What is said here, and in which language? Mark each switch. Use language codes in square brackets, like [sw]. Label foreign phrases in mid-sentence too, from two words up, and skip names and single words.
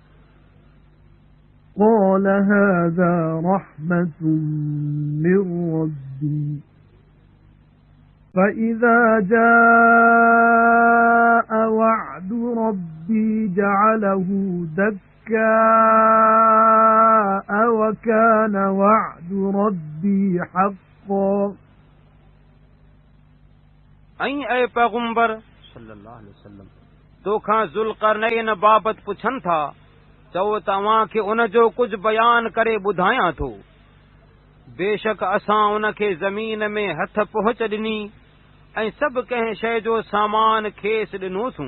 [ar] قال هذا رحمة من ربي فإذا جاء وعد ربي جعله دكاء وكان وعد ربي حقا [sd] ऐं पैगंबर [ar] صلى الله عليه وسلم [sd] तोखां ज़ुल्क़रनैन बाबत पुछन था चओ तव्हां खे उन जो कुझु बयान करे ॿुधायां थो बेशक असां उन खे ज़मीन में हथ पहुच ॾिनी ऐं सभु कंहिं शइ जो सामान खेसि ॾिनोसूं